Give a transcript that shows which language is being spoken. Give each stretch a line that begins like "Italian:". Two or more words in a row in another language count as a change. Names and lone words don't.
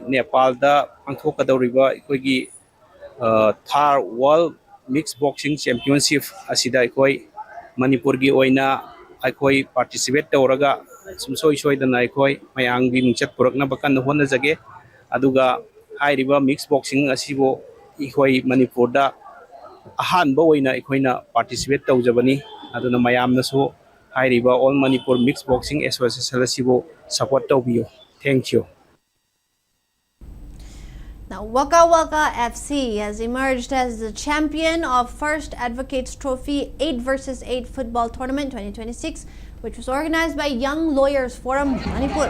Manipuri: Nepal da pangthokadoriba ekhoi third World Mixed Boxing Championship asida ekhoi Manipur gi oina ekhoi participate tawraga sumsoi soidana ekhoi mayang bi mingchat purakna bakan honna jage aduga hairiba Mixed Boxing asibo ekhoi Manipur da ahan ba oina ekhoina participate tawjabani aduna mayamna so hairiba All Manipur Mixed Boxing Association asibo support tawbiyo.
English: Thank you. Now, Waka Waka FC has emerged as the champion of First Advocates Trophy 8 vs 8 Football Tournament 2026, which was organized by Young Lawyers Forum, Manipur.